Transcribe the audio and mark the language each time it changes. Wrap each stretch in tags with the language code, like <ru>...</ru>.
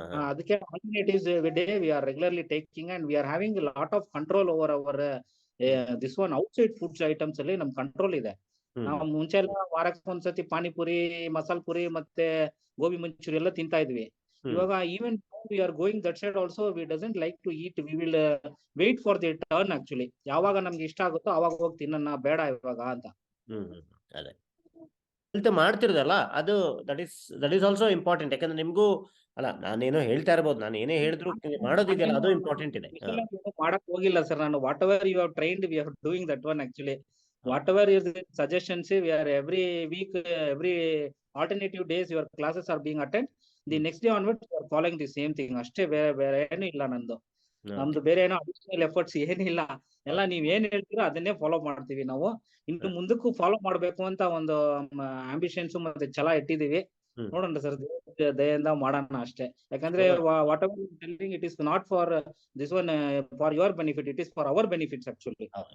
<en>ಅದಕ್ಕೆ alternatives they we are regularly taking and we are having lot of control over our this one outside foods items</en> <kn>ಅಲ್ಲಿ ನಮ್ control ಇದೆ. ನಾವು ಮುಂಚೆ ಎಲ್ಲ ವಾರಕ್ಕೆ ಒಂದ್ಸತಿ ಪಾನಿಪುರಿ, ಮಸಾಲ ಪುರಿ ಮತ್ತೆ ಗೋಬಿ ಮಂಚೂರಿ ಎಲ್ಲ ತಿಂತಾ ಇದ್ವಿ.</kn> <en>ಇವಾಗ even we are going that side also, we doesn't like to eat. We will wait for the turn actually.</en> <kn>ಯಾವಾಗ ನಮ್ಗೆ ಇಷ್ಟ ಆಗುತ್ತೋ ಅವಾಗ ಹೋಗಿ ತಿನ್ನೋಣ, ಬೇಡ ಇವಾಗ ಅಂತ. ಅದೇ ಹೆಲ್ತ್ ಮಾಡ್ತಿರೋದಲ್ಲ, ಅದು</kn> <en>That is also important.</en> <kn>ಯಾಕಂದ್ರೆ ನಿಮ್ಗೂ ಅಲ್ಲ, ನಾನೇನೋ ಹೇಳ್ತಾ ಇರ್ಬೋದು, ನಾನು ಏನೇ ಹೇಳಿದ್ರು ಮಾಡೋದಿದೆಯಲ್ಲ ಅದು ಇಂಪಾರ್ಟೆಂಟ್ ಇದೆ. ಮಾಡಕ್ ಹೋಗಿಲ್ಲ ಸರ್ ನಾನು.</kn> <en>Whatever you have trained we are doing that one actually. whatever is the suggestions, we are every week, every alternative days, your classes are being attended. The next day onwards, you are following the same thing.</en> <kn>ಅಷ್ಟೇ ಬೇರೆ ಏನು ಇಲ್ಲ ನಂದು. ನಮ್ದು ಬೇರೆ ಏನೋ additional efforts ಏನಿಲ್ಲ. ಎಲ್ಲ ನೀವ್ ಏನ್ ಹೇಳ್ತೀರೋ ಅದನ್ನೇ ಫಾಲೋ ಮಾಡ್ತೀವಿ ನಾವು. ಇನ್ನು ಮುಂದಕ್ಕೂ ಫಾಲೋ ಮಾಡ್ಬೇಕು ಅಂತ ಒಂದು ಆಂಬಿಷನ್ಸ್ ಮತ್ತೆ ಛಲ ಇಟ್ಟಿದೀವಿ. ನೋಡೋಣ ಸರ್, ದಯೆಯಿಂದ ಮಾಡೋಣ ಅಷ್ಟೇ. ಯಾಕಂದ್ರೆ</kn> <en>Whatever telling, it is not for this one for your benefit, it is for our benefits actually.</en>